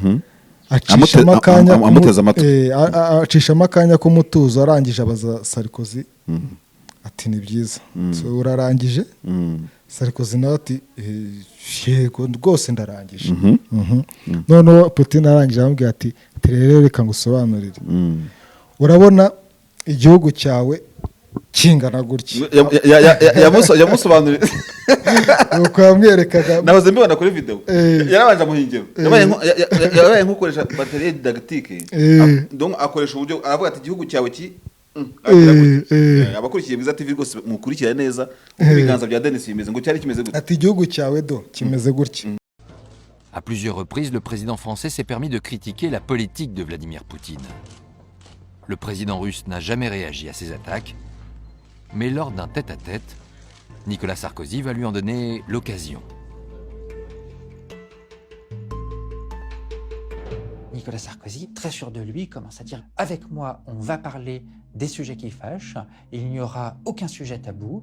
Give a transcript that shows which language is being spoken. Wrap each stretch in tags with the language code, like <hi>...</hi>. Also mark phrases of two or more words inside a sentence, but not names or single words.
<rw>acishamo akanya k'umutuzo arangije abaza Sarkozy ati ni byiza urarangije Sarkozy nawe ati yego rwose ndarangije noneho Putin arangije aramubwira ati rero reka ngusobanurire urabona igihugu cyawe kingana gutya yamusobanurira uko yamwerekaga nahoze mbibona kuri video yarabanje amuhingiro yabaye nk'ukoresha</rw> <fr>batterie didactique</fr> <rw>donc akoresha uburyo aravuga ati igihugu cyawe abakurikiye Bwiza TV rwose mukurikira neza ibiganza bya Denis bimeze ngo cyari kimeze gute ati igihugu cyawe kimeze gutya.</rw> <fr>À plusieurs reprises, le président français s'est permis de critiquer la politique de Vladimir Poutine. Le président russe n'a jamais réagi à ces attaques, mais lors d'un tête-à-tête, Nicolas Sarkozy va lui en donner l'occasion. Nicolas Sarkozy, très sûr de lui, commence à dire « Avec moi, on va parler des sujets qui fâchent, il n'y aura aucun sujet tabou.</fr>